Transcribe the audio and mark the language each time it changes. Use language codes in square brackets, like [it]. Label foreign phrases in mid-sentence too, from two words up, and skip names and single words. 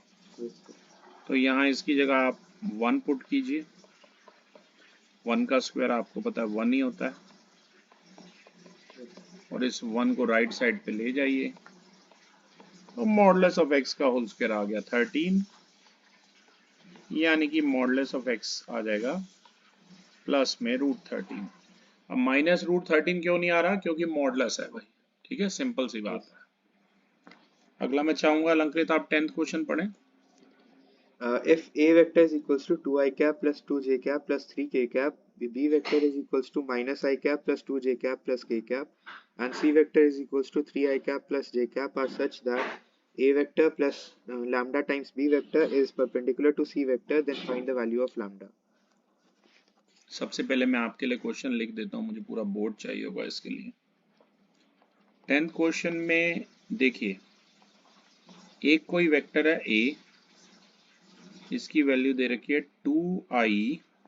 [hi] तो यहाँ इसकी जगह आप 1 पुट कीजिए, 1 का स्क्वायर आपको पता है 1 ही होता है, और इस 1 को [en] right side [hi] पे ले जाइए, तो [en] modulus of x [hi] का [en] whole square [hi] आ गया 13, यानी कि [en] modulus of x [hi] आ जाएगा प्लस में √13। अब माइनस √13 क्यों नहीं आ रहा, क्योंकि मॉडुलस है भाई, ठीक है, सिंपल सी बात है। अगला मैं चाहूंगा अलंकृत आप 10th क्वेश्चन पढ़ें। [en] If A vector is equals to 2i cap plus 2j cap plus 3k cap, B vector is equals to minus I cap plus 2j cap plus k cap, and C vector is equals to 3i cap plus j cap are such that A vector plus lambda times B vector is perpendicular to C vector, then find the value of lambda. [hi] सबसे पहले मैं आपके लिए क्वेश्चन लिख देता हूँ, मुझे पूरा बोर्ड चाहिए होगा इसके लिए। 10th क्वेश्चन में देखिए, एक कोई वेक्टर है ए, इसकी वैल्यू दे रखी है 2i